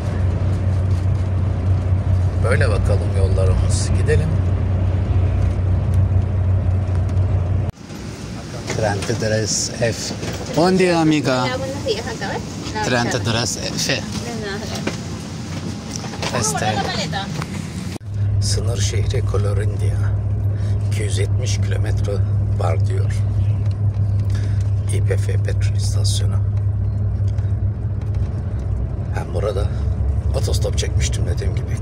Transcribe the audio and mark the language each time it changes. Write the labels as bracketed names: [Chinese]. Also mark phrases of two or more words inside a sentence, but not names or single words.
[Turkish] Böyle bakalım yollarımız. Gidelim. 33 F. [Spanish] Buen día, amiga. Hola, buenos días, acá ves. 33 F. Este. [Turkish] Sınır şehri Colorindia. 270 kilometre var diyor. İPF petrol istasyonu. Ben burada otostop çekmiştim dediğim gibi.